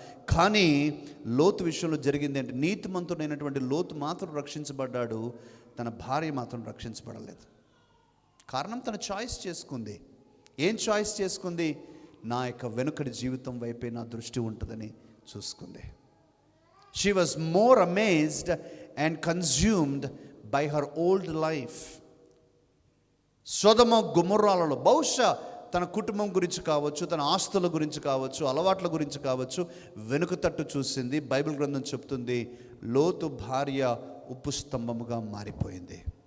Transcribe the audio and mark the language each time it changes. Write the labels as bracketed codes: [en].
[te] కానీ లోతు విషయంలో జరిగింది అంటే, నీతిమంతుడైనటువంటి లోతు మాత్రం రక్షించబడ్డాడు, తన భార్య మాత్రం రక్షించబడలేదు. కారణం, తన చాయిస్ చేసుకుంది. ఏం చాయిస్ చేసుకుంది? నా యొక్క వెనుకటి జీవితం వైపే నా దృష్టి ఉంటుందని చూసుకుంది. [en] She was more amazed and consumed by her old life. [te] సొదొమ గొమొర్రాలలో బహుశా తన కుటుంబం గురించి కావచ్చు, తన ఆస్తుల గురించి కావచ్చు, అలవాట్ల గురించి కావచ్చు, వెనుక తట్టు చూసింది. బైబిల్ గ్రంథం చెప్తుంది, లోతు భార్య ఉప్పు స్తంభముగా మారిపోయింది.